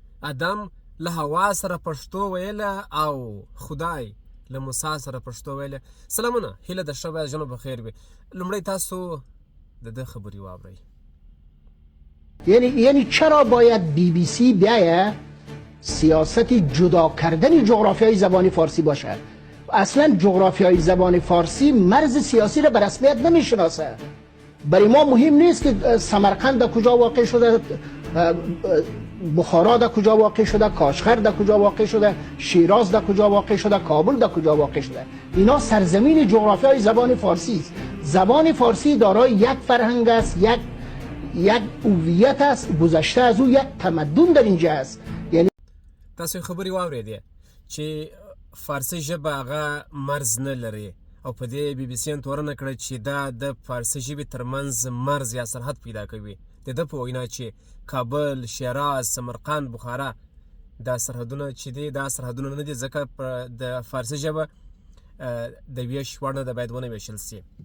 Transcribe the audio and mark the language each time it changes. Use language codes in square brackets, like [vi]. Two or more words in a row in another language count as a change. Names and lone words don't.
[ps] ادم له حوا سره پښتو ویله او خدای له موسی سره پښتو ویله. سلامونه، هیله ده ښه باید ژوند به خیر وي. لومړی تاسو د ده خبرې واورئ. [fa] یعنی چرا باید BBC بیایه سیاست جدا کردن جغرافیای زبان فارسی باشه؟ اصلا جغرافیای زبان فارسی مرز سیاسی را به رسمیت نمیشناسه. برای ما مهم نیست که سمرقند در کجا واقع شده، بخارا در کجا واقع شده، کاشغر در کجا واقع شده، شیراز در کجا واقع شده، کابل در کجا واقع شده. اینا سرزمین جغرافیای زبان فارسی است. زبان فارسی دارای یک فرهنگ است، یک هویت است، گذشته از او یک تمدن در اینجا است. یعنی [ps] تاسو خبرې واورېدې چې فارسي ژبه هغه مرز نه لري او په دې BBC تورنه کړه چې دا د فارسي ژبې ترمنځ مرز یا سرحد پیدا کوي. د ده په وینا چې کابل، شیراز، سمرقند، بخارا دا سرحدونه چې دي دا سرحدونه نه دي، ځکه د فارسي ژبه د ویش وړ نه ده، باید ونه ویشل سي.